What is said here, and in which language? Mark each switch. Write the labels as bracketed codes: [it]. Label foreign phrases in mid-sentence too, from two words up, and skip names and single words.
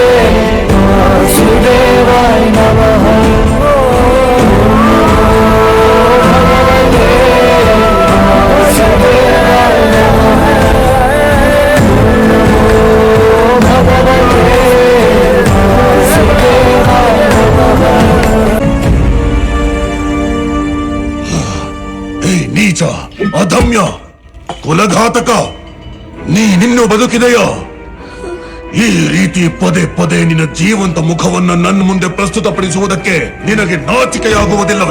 [sa] ವಾಸುದೇವಾಯ ನಮಃ, ಓಂ ನಮೋ ಭಗವತೆ ವಾಸುದೇವಾಯ ನಮಃ, ಓಂ ನಮೋ ಭಗವತೆ ವಾಸುದೇವಾಯ ನಮಃ. [kn] ನೀಚ, ಅಧಮ್ಯ, ಕುಲಘಾತಕ, ನೀನಿನ್ನೂ ಬದುಕಿದೆಯೋ? ಈ ರೀತಿ ಪದೇ ಪದೇ ನಿನ್ನ ಜೀವಂತ ಮುಖವನ್ನ ನನ್ನ ಮುಂದೆ ಪ್ರಸ್ತುತಪಡಿಸುವುದಕ್ಕೆ ನಿನಗೆ ನಾಚಿಕೆಯಾಗುವುದಿಲ್ಲವೇ?